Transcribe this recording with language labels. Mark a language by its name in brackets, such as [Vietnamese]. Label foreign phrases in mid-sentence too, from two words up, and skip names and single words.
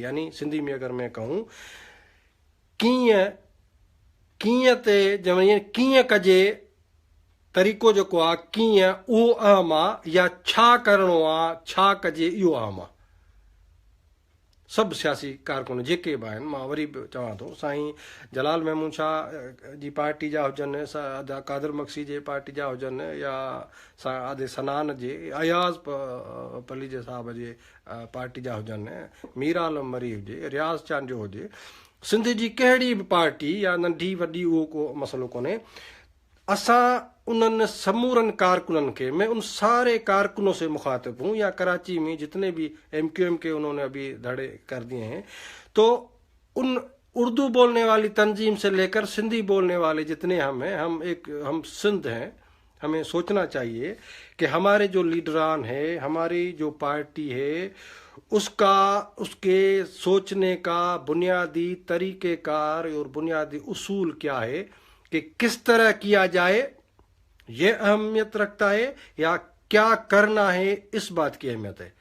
[Urdu] یعنی سندھی میں اگر میں کہوں [Sindhi] کیئں کجے طریقو جو آ کیئں اہو اہم آ، [Urdu] یا [Sindhi] چھا کرنو آ چھا کجے اہو اہم آ۔ سب سیاسی کارکن जेके बि आहिनि، मां वरी बि चवां थो، साईं जलाल महमूद शाह जी पार्टी जा हुजनि, कादर मक्सी जे पार्टी जा हुजनि, या आदे सनान जे, अयाज़ पली जे साहब जे पार्टी जा हुजनि, मीर आलम मरी हुजे, रियाज़ चांद जो हुजे, सिंध जी कहिड़ी बि पार्टी या नंढी वॾी उहो को मसइलो कोन्हे, असां उन्हनि समूरनि कारकुननि के, [Urdu] میں ان سارے کارکنوں سے مخاطب ہوں، یا کراچی میں جتنے بھی MQM کے انہوں نے ابھی دھڑے کر دیے ہیں، تو ان اردو بولنے والی تنظیم سے لے کر سندھی بولنے والے جتنے ہم ہیں، ہم سندھ ہیں. ہمیں سوچنا چاہیے کہ ہمارے جو لیڈران ہے، ہماری جو پارٹی ہے، اس کے سوچنے کا بنیادی طریقہ کار اور بنیادی اصول کیا ہے کہ کس طرح کیا جائے، یہ اہمیت رکھتا ہے، یا کیا کرنا ہے اس بات کی اہمیت ہے.